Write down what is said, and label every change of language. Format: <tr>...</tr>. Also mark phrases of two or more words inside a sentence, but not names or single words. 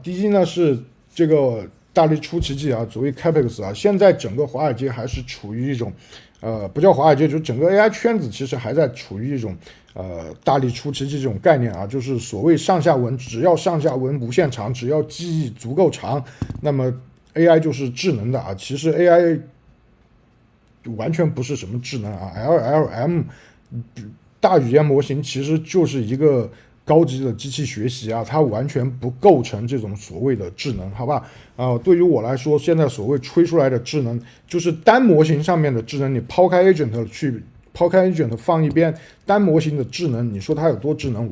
<zh>第一呢是這個大力出奇蹟啊，所謂 Capex 啊，現在整個華爾街還是處於一種不叫華爾街，就整個 AI 圈子其實還在處於一種大力出奇蹟這種概念啊，就是所謂上下文，只要上下文無限長，只要記憶足夠長，那麼 AI 就是智能的啊。其實 AI 完全不是什麼智能啊 ，LLM 大語言模型其實就是一個高級的机器學習啊，它完全不構成這種所謂的智能，好吧？对於我來說，現在所謂吹出來的智能，就是單模型上面的智能，你拋開 agent 放一邊，單模型的智能，你說它有多智能？</zh>